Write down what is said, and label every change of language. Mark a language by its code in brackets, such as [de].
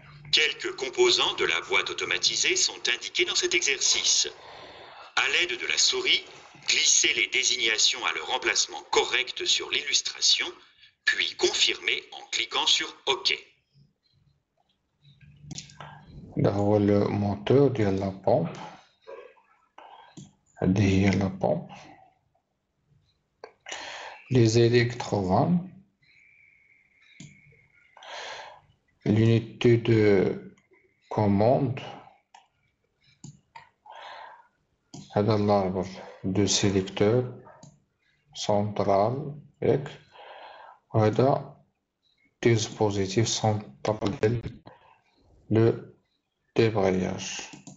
[fr] Quelques composants de la boîte automatisée sont indiqués dans cet exercice. À l'aide de la souris, glissez les désignations à leur emplacement correct sur l'illustration, puis confirmez en cliquant sur OK. [ar] هذا هو الموتور ديال لا بومب، هذه هي لا بومب. [fr] les électrovannes، l'unité de commande، [ar] هذا [fr] l'arbre de sélecteur central [ar] ياك، وهذا [fr] dispositif central [ar] ديال [fr] le débrayage.